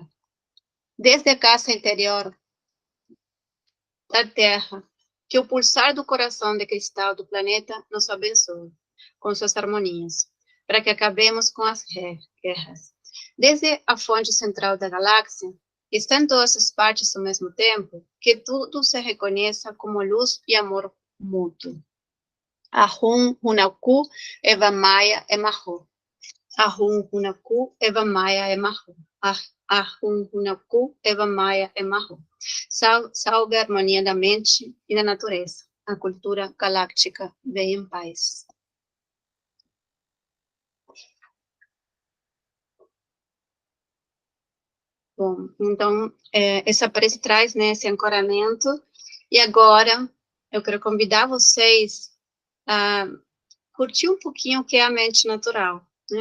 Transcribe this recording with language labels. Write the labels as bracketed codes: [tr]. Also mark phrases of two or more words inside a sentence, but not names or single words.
[pt] Desde a casa interior da Terra, que o pulsar do coração de cristal do planeta nos abençoe com suas harmonias, para que acabemos com as guerras. Desde a fonte central da galáxia, que está em todas as partes ao mesmo tempo, que tudo se reconheça como luz e amor mútuo. Ahum Hunaku Eva Maia Emahu. Ahum Hunaku Eva Maia Emahu. Ahum Hunaku Eva Maia Emahu. Salve a harmonia da mente e da natureza. A cultura galáctica vem em paz. Bom, então, essa prece traz, né, esse ancoramento, e agora eu quero convidar vocês a curtir um pouquinho o que é a mente natural, né?